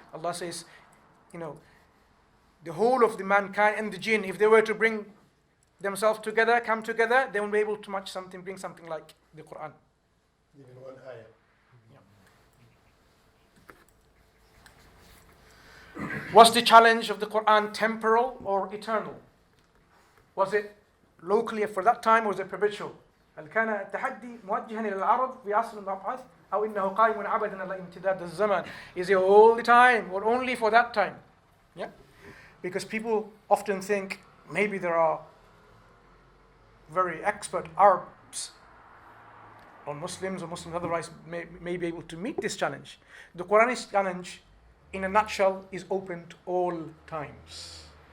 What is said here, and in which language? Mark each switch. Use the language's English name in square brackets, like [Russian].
[English] Allah says, the whole of the mankind and the jinn, if they were to bring themselves together, come together, they won't be able to match something, bring something like the Quran. Even one ayah. Yeah. Was the challenge of the Quran temporal or eternal? Was it locally for that time or was it perpetual? [Arabic] هل كان التحدي موجها إلى العرب في عصر المبعث أو إنه قائم عبدا على امتداد الزمان? [English] Is it all the time or only for that time? Yeah, because people often think maybe there are very expert Arabs or Muslims otherwise may be able to meet this challenge. The Quranic challenge, in a nutshell, is open to all times.